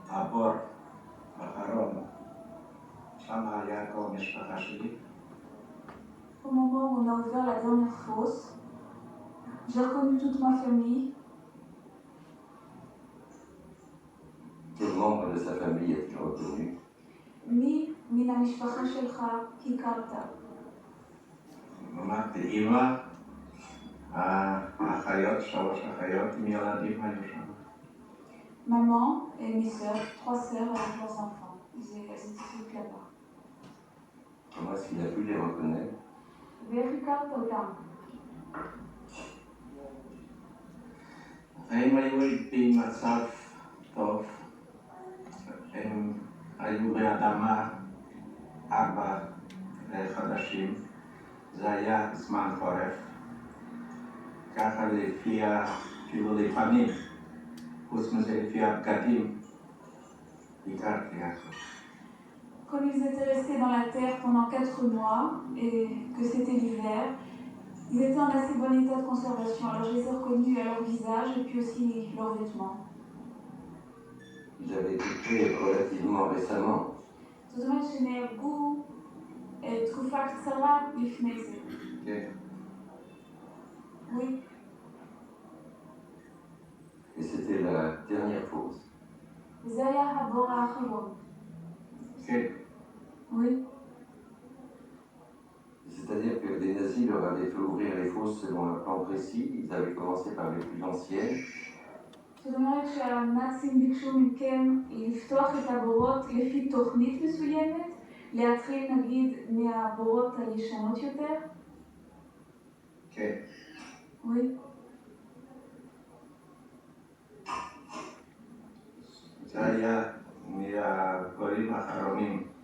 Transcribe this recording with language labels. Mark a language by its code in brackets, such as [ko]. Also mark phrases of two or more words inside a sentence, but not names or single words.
[he] הבור האחרון, שם היה כל המשפחה שלי. [fr] Au moment où on a ouvert la dernière fosse, j'ai reconnu toute ma famille. Quel membre de sa famille as-tu reconnu? [he] מי מן המשפחה שלך הכרת? אמרתי, אמא, האחיות, 3 אחיות עם ילדים היו שם. [fr] Maman et mes sœurs, 3 sœurs avec leurs enfants. Elles étaient toutes là-bas. Comment est-ce qu'il a pu les reconnaître? [he] ואיך הכרת אותם? הם היו במצב טוב, הם היו באדמה 4 חודשים, זה היה זמן חורף, ככה לפי, כאילו לפעמים, חוץ מזה לפי הבגדים, הכרתי ככה. [fr] Comme ils étaient restés dans la terre pendant 4 mois et que c'était l'hiver, ils étaient en assez bon état de conservation. Alors je les ai reconnus à leur visage et puis aussi leurs vêtements. Ils avaient été créés relativement récemment. [he] זאת אומרת שנהרגו תקופה קצרה לפני זה. כן. [fr] Oui. Et c'était la dernière fosse. [he] זה היה הבור האחרון. כן. [fr] Oui. C'est-à-dire que les nazis leur avaient fait ouvrir les fosses selon un plan précis. Ils avaient commencé par les plus anciennes. [he] זאת אומרת שהנאצים ביקשו מכם לפתוח את הבורות לפי תוכנית מסוימת, להתחיל נגיד מהבורות הישנות יותר? כן. [fr] Oui. [he] זה היה מהבורים האחרונים.